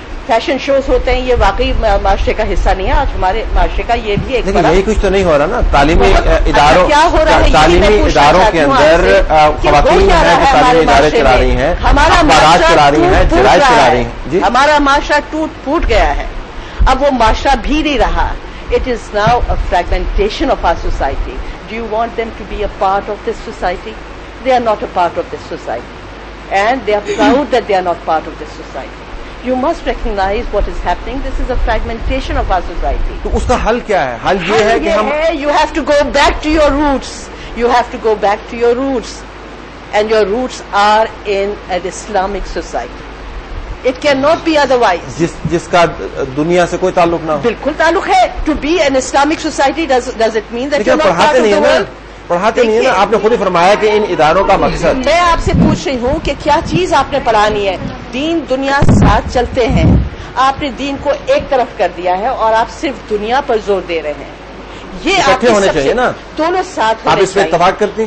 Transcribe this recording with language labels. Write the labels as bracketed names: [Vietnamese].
[Urdu] Fashion shows ہوتے ہیں، یہ واقعی معاشرے کا حصہ نہیں ہے. آج ہمارے معاشرے کا یہ بھی ایک یہی کچھ تو نہیں ہو رہا نا. تعلیمی اداروں کیا ہو رہا ہے؟ تعلیمی اداروں کے اندر خواتین ہیں جو تعلیمی ادارے چلا رہی ہیں، اخبارات چلا رہی ہیں، جرائد چلا رہی ہیں. ہمارا معاشرہ ٹوٹ پھوٹ گیا ہے. اب وہ معاشرہ بھی نہیں رہا. [English] It is now a fragmentation of our society. Do you want them to be a part of this society? They are not a part of this society. And they are proud that they are not part of this society. You must recognize what is happening. This is a fragmentation of our society. [Urdu] تو اس کا حل کیا ہے؟ حل یہ ہے کہ ہم [English] You have to go back to your roots. You have to go back to your roots. And your roots are in an Islamic society. It cannot be otherwise. [Urdu] جس کا دنیا سے کوئی تعلق نہ ہو. بالکل تعلق ہے. [English] To be an Islamic society does it mean that you're not part of the world? [Urdu] پڑھاتے نہیں ہے نا. آپ نے خود ہی فرمایا کہ ان اداروں کا مقصد. میں آپ سے پوچھ رہی ہوں کہ کیا چیز آپ نے پڑھانی ہے؟ دین دنیا ساتھ چلتے ہیں. آپ نے دین کو ایک طرف کر دیا ہے اور آپ صرف دنیا پر زور دے رہے ہیں. یہ اکٹھے ہونے چاہیے نا. دونوں ساتھ آپ اس پہ اتفاق کرتی